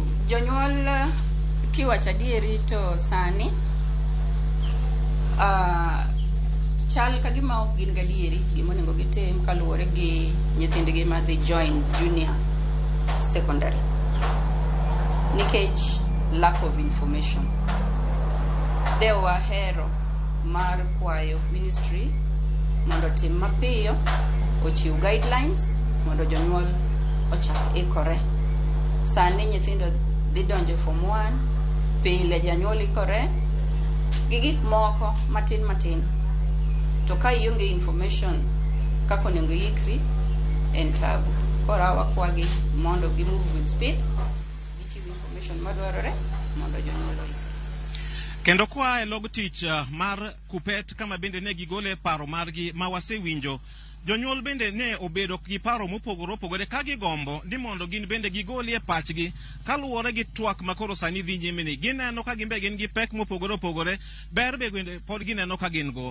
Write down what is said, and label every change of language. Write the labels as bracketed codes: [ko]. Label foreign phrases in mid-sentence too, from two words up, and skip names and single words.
[luo] Jonyuol kiwacho adieri to sani chal ka gima ok gin gadieri gima onego gitim kaluwore gi nyithindgi ma dhi [en] join junior secondary [luo] nikech [en] lack of information. [luo] De wahero mar kwayo ministry mondo tim mapiyo ochiw guidelines mondo jonyuol ochak ikore. Sani nyithindo dhi donjo form 1 pile janyuol ikore gi gik moko matin to ka ionge information kako onego ikri en tabu. Kora wakwagi mondo gi [en] move with speed [luo] gichiw information madwarore mondo jonyuol oyikre. Kendo kwa log tich mar kupet kama bende ne gigole paro margi ma wasewinjo, jonyuol bende ne obedo gi paro mopogore ka gigombo ni mondo gin bende gigolie pachgi kaluwore gi twak makoro sani dhi nyime ni gineno ka gimbe gin gi pek mopogore ber be bende pod gineno ka gin go.